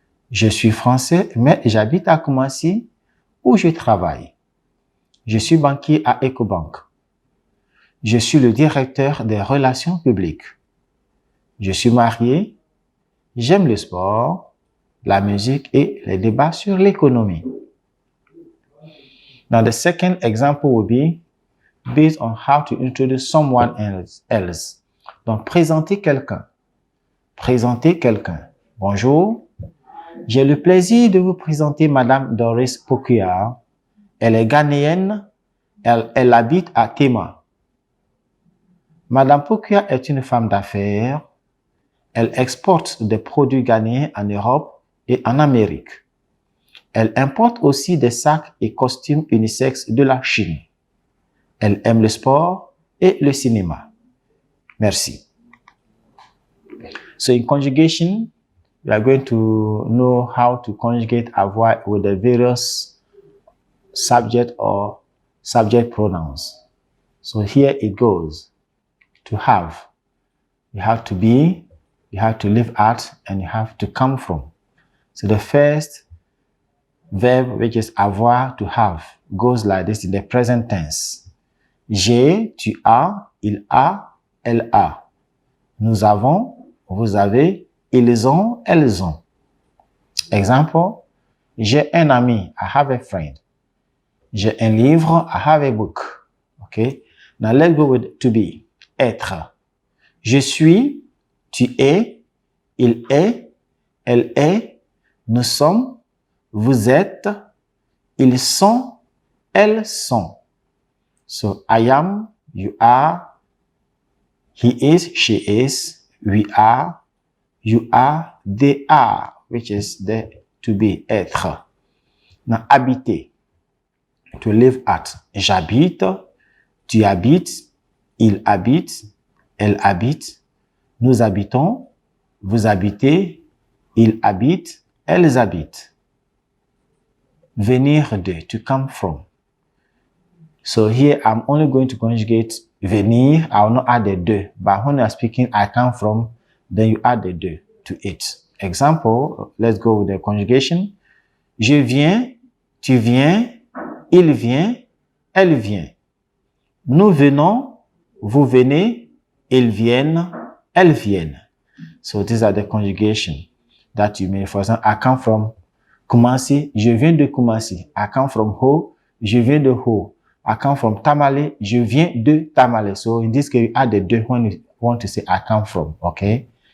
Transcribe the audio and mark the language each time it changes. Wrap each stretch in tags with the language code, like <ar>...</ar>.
<fr>Je suis français, mais j'habite à Koumassi, où je travaille. Je suis banquier à Ecobank. Je suis le directeur des relations publiques. Je suis marié. J'aime le sport, la musique et les débats sur l'économie.</fr> <en>Now, the second example will be based on how to introduce someone else.</en> <fr>Donc, présenter quelqu'un. Présenter quelqu'un. Bonjour. J'ai le plaisir de vous présenter Madame Doris Pokuya. Elle est ghanéenne. Elle habite à Tema. Madame Pokuya est une femme d'affaires. Elle exporte des produits ghanéens en Europe et en Amérique. Elle importe aussi des sacs et costumes unisexes de la Chine. Elle aime le sport et le cinéma. Merci.</fr> <en>So in conjugation, we are going to know how to conjugate avoir with the various subject or subject pronouns. So here it goes. To have. You have to be, you have to live at, and you have to come from. So the first verb which is avoir, to have, goes like this in the present tense.</en> <fr>J'ai, tu as, il a, elle a. Nous avons, vous avez, ils ont, elles ont.</fr> <en>Example, j'ai un ami, I have a friend. J'ai un livre, I have a book. Okay? Now let's go with to be. Être.</en> <fr>Je suis, tu es, il est, elle est, nous sommes, vous êtes, ils sont, elles sont.</fr> <en>So I am, you are, he is, she is, we are, you are, they are, which is the to be, être. Now habiter. To live at.</en> <fr>J'habite, tu habites, il habite, elle habite, nous habitons, vous habitez, ils habitent, elles habitent.</fr> <en>Venir de, to come from. So here I'm only going to conjugate venir. I will not add the de, but when I'm speaking I come from, then you add the de to it. Example, let's go with the conjugation.</en> <fr>Je viens, tu viens, il vient, elle vient. Nous venons, vous venez, ils viennent, elles viennent.</fr> <en>So these are the conjugation that you may. For example, I come from Kumasi, je viens de Kumasi. I come from Ho, je viens de Ho. I come from Tamale, je viens de Tamale. So in this case, you add the de when you want to say I come from, okay?</en>